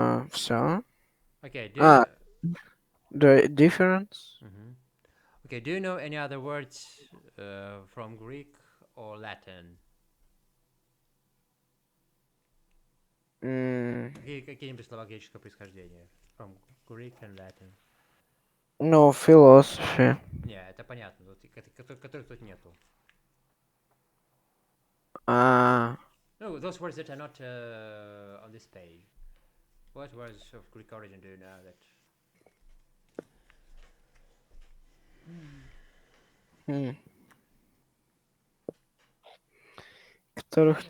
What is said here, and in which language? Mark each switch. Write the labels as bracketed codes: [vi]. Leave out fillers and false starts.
[ru] все. [en] Okay, do you, А, the difference? mhm. Okay, do you know any other words from Greek or Latin? Mm, [ru] Какие-нибудь слова греческого происхождения? [en] From Greek and Latin. no, philosophy. [ru] Не, это понятно, которых тут нету. А, [en] No, those words that are not on this page. What words of Greek origin do you know that? [ru] м, которых